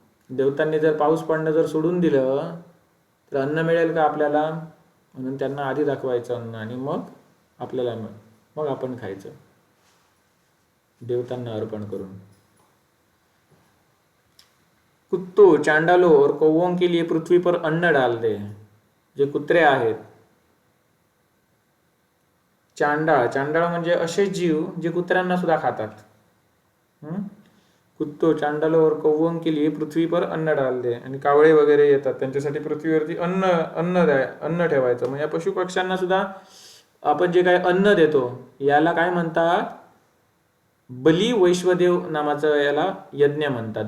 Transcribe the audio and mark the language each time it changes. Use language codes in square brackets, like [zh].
[mr] देवतांनी जर पाऊस पडणं जर सोडून दिलं तर अन्न मिळेल का आपल्याला? म्हणून त्यांना आधी दाखवायचं अन्न आणि मग आपल्याला मग आपण खायचं देवतांना अर्पण करून. [hi] कुत्तो चांडालो और कौवों के लिए पृथ्वी पर अन्न डाल दे. [mr] जे कुत्रे आहेत, चांडाळ म्हणजे असे जीव जे कुत्र्यांना सुद्धा खातात. [hi] कुत्तो चांडालो और कौवों के लिए पृथ्वी पर अन्न डाल दे. [mr] आणि कावळे वगैरे येतात त्यांच्यासाठी पृथ्वीवरती अन्न ठेवायचं. म्हणजे पशु पक्ष्यांना सुद्धा आपण जे काही अन्न देतो याला काय म्हणतात? बली वैश्वदेव नामाचं याला यज्ञ म्हणतात.